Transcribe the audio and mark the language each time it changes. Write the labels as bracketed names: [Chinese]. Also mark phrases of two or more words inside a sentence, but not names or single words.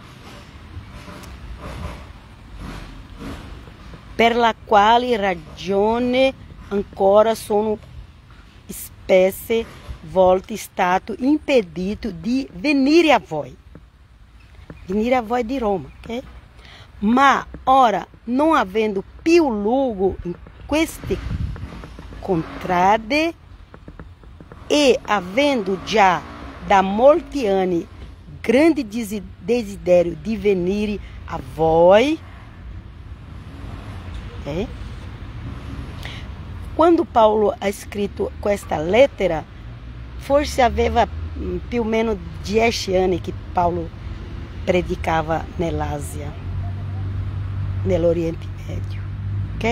[Italian] Per la quale ragione ancora sono spesse volte stato impedito di venire a voi di Roma, ok? Ma ora, non avendo più luogo in queste contrade, e havendo já da molti anni grande desiderio di venire a voi. Quando Paulo ha scritto questa lettera, forse aveva più o meno 10 anni che Paulo predicava nell'Asia, nell'Oriente Medio, ok?